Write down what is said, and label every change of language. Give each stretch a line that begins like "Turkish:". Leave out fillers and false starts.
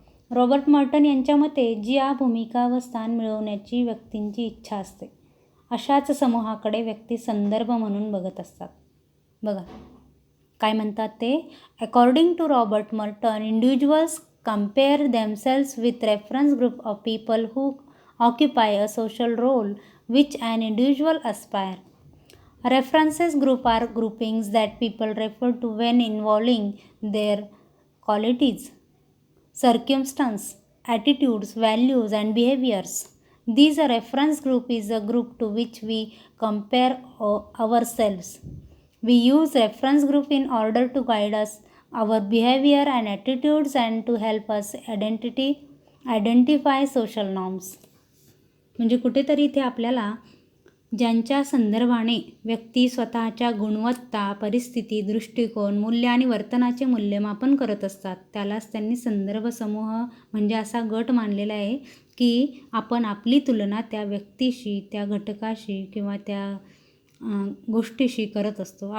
Marathi: Robert Merton यांच्या मते ज्या भूमिका व स्थान मिळवण्याची व्यक्तींची इच्छा असते अशाच समूहाकडे व्यक्ती संदर्भ म्हणून बघत असतात. बघा काय म्हणतात ते,
English: According to Robert Merton, individuals compare themselves with reference group of people who occupy a social role which an individual aspire. References group are groupings that people refer to when involving their qualities, circumstances, attitudes, values, and behaviors. These reference group is a group to which we compare ourselves. We use reference group in order to guide us, our behavior and attitudes, and to help us identify social norms.
Marathi: म्हणजे कुठेतरी इथे आपल्याला ज्यांच्या संदर्भाने व्यक्ती स्वतःच्या गुणवत्ता, परिस्थिती, दृष्टिकोन, मूल्य आणि वर्तनाचे मूल्यमापन करत असतात त्यालाच त्यांनी संदर्भ समूह म्हणजे असा गट मानलेला आहे की आपण आपली तुलना त्या व्यक्तीशी, त्या घटकाशी किंवा त्या गोष्टीशी करत असतो.